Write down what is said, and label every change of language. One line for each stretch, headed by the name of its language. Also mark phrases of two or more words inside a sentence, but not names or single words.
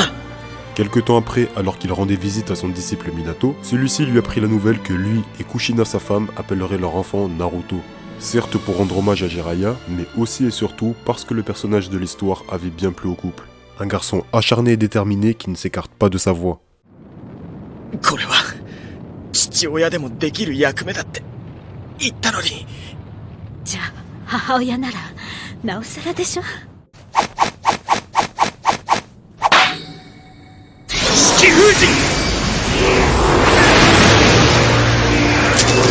French: Quelque temps après, alors qu'il rendait visite à son disciple Minato, celui-ci lui apprit la nouvelle que lui et Kushina sa femme appelleraient leur enfant Naruto. Certes pour rendre hommage à Jiraiya, mais aussi et surtout parce que le personnage de l'histoire avait bien plu au couple. Un garçon acharné et déterminé qui ne s'écarte pas de sa voie.
Japanese: これは父親でもできる役目だって言ったのに。じゃあ母親ならなおさらでしょ。四季封じ。